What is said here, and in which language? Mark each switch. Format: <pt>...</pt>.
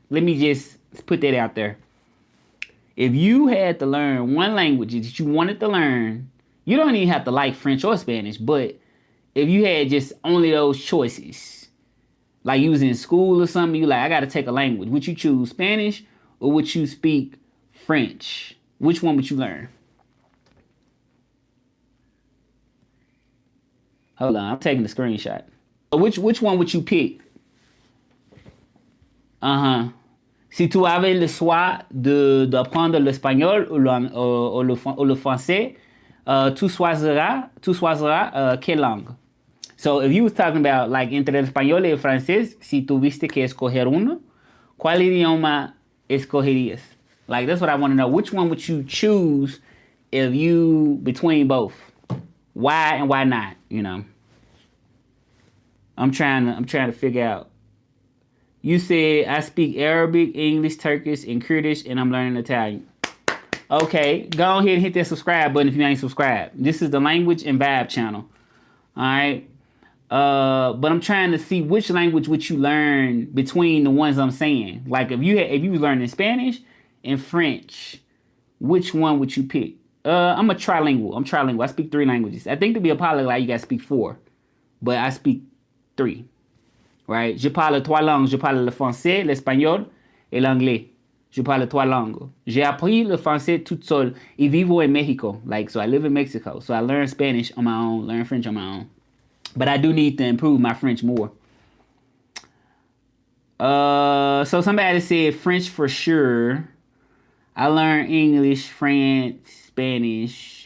<en>Let me just put that out there. If you had to learn one language that you wanted to learn, you don't even have to like French or Spanish, but if you had just only those choices, like you was in school or something, you like, I got to take a language. Would you choose Spanish or would you speak French? Which one would you learn? Hold on, I'm taking the screenshot. Which one would you pick? Uh-huh.</en> <fr>Si tu avais le choix d'apprendre l'espagnol ou le français, tu choisiras quelle langue?</fr> <en>So if you was talking about like</en> <es>entre el español y el francés, si tuviste que escoger uno, ¿cuál idioma escogerías?</es> <en>Like that's what I want to know. Which one would you choose if you between both? Why and why not? You know. I'm trying to figure out. You said I speak Arabic, English, Turkish, and Kurdish, and I'm learning Italian. Okay, go ahead and hit that subscribe button if you ain't subscribed. This is the Language and Vibe channel. All right. But I'm trying to see which language would you learn between the ones I'm saying. Like if you was learning Spanish and French, which one would you pick? I'm trilingual. I speak 3 languages. I think to be a polyglot you gotta speak 4, but I speak three, right?</en> <fr>Je parle trois langues. Je parle le français, l'espagnol et l'anglais. Je parle trois langues. J'ai appris le français toute seule.</fr> <es>Y vivo en Mexico.</es> <en>Like, so I live in Mexico. So I learn Spanish on my own, learn French on my own. But I do need to improve my French more. So somebody said French for sure. I learned English, French, Spanish.</en>